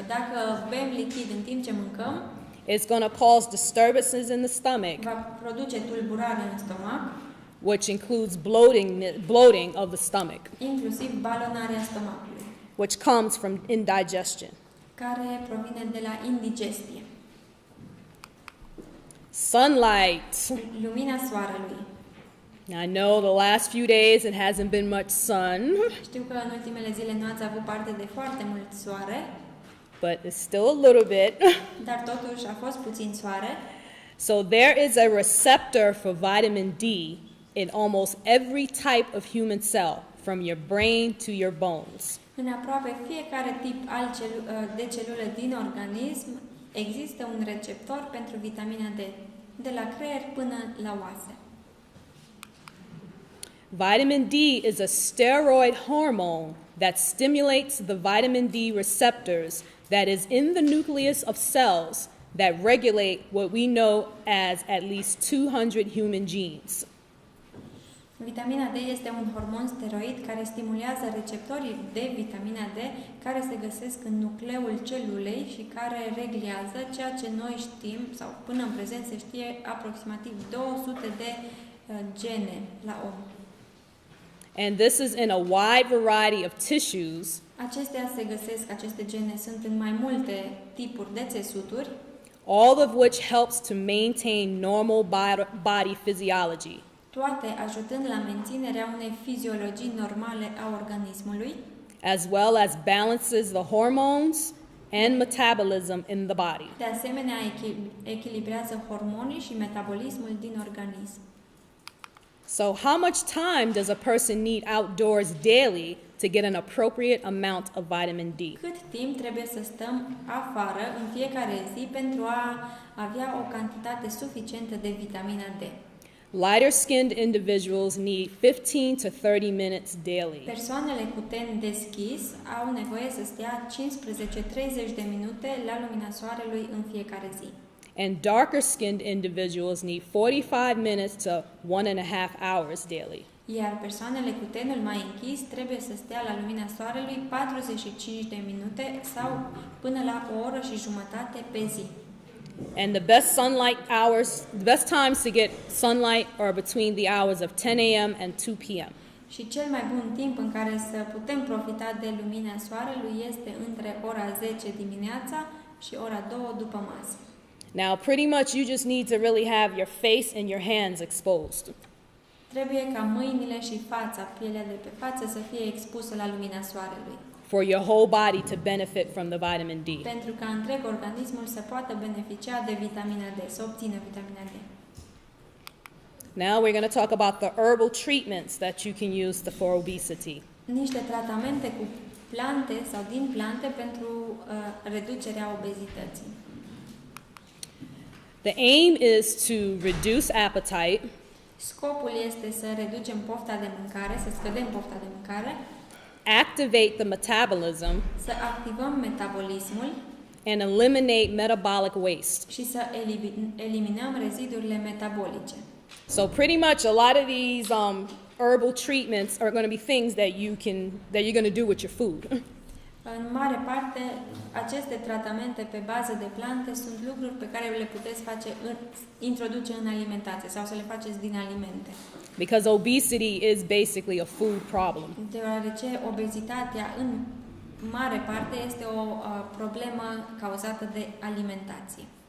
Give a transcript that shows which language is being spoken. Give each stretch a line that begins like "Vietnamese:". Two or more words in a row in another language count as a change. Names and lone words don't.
Romanian: Dacă bem lichid în timp ce mâncăm,
English: it's going to cause disturbances in the stomach,
Romanian: va produce tulburare în stomac,
English: which includes bloating of the stomach,
Romanian: inclusiv balonarea stomacului,
English: which comes from indigestion.
Romanian: care provine de la indigestie.
English: Sunlight.
Romanian: Lumina soarelui.
English: I know the last few days it hasn't been much sun,
Romanian: Știu că în ultimele zile nu ați avut parte de foarte mult soare,
English: but it's still a little bit.
Romanian: dar totuși a fost puțin soare.
English: So there is a receptor for vitamin D in almost every type of human cell, from your brain to your bones.
Romanian: În aproape fiecare tip de celulă din organism există un receptor pentru vitamina D, de la creier până la oase.
English: Vitamin D is a steroid hormone that stimulates the vitamin D receptors that is in the nucleus of cells that regulate what we know as at least 200 human genes.
Romanian: Vitamina D este un hormon steroid care stimulează receptorii de vitamina D care se găsesc în nucleul celulei și care reglează ceea ce noi știm, sau până în prezent se știe, aproximativ 200 de gene la om.
English: And this is in a wide variety of tissues,
Romanian: Aceste gene sunt în mai multe tipuri de țesuturi,
English: all of which helps to maintain normal body physiology.
Romanian: toate ajutând la menținerea unei fiziologii normale a organismului,
English: as well as balances the hormones and metabolism in the body.
Romanian: de asemenea echilibrează hormonii și metabolismul din organism.
English: So how much time does a person need outdoors daily to get an appropriate amount of vitamin D?
Romanian: Cât timp trebuie să stăm afară în fiecare zi pentru a avea o cantitate suficientă de vitamina D?
English: Lighter-skinned individuals need 15 to 30 minutes daily.
Romanian: Persoanele cu ten deschis au nevoie să stea 15-30 de minute la lumina soarelui în fiecare zi.
English: And darker-skinned individuals need 45 minutes to 1.5 hours daily.
Romanian: Iar persoanele cu tenul mai închis trebuie să stea la lumina soarelui 45 de minute sau până la o oră și jumătate pe zi.
English: And the best times to get sunlight are between the hours of 10 a.m. and 2 p.m.
Romanian: Și cel mai bun timp în care să putem profita de lumina soarelui este între ora 10 dimineața și ora 2 după masă.
English: Now, pretty much you just need to really have your face and your hands exposed.
Romanian: Trebuie ca mâinile și pielea de pe față să fie expusă la lumina soarelui,
English: for your whole body to benefit from the vitamin D.
Romanian: pentru ca întreg organismul să poată beneficia de vitamina D, să obțină vitamina D.
English: Now we're going to talk about the herbal treatments that you can use for obesity.
Romanian: Niște tratamente cu plante sau din plante pentru reducerea obezității.
English: The aim is to reduce appetite,
Romanian: Scopul este să reducem pofta de mâncare, să scădem pofta de mâncare,
English: activate the metabolism,
Romanian: să activăm metabolismul
English: and eliminate metabolic waste.
Romanian: și să eliminăm rezidurile metabolice.
English: So pretty much a lot of these herbal treatments are going to be things that you're going to do with your food.
Romanian: În mare parte, aceste tratamente pe bază de plante sunt lucruri pe care le puteți introduce în alimentație sau să le faceți din alimente.
English: Because obesity is basically a food problem.
Romanian: Deoarece obezitatea în mare parte este o problemă cauzată de alimentație.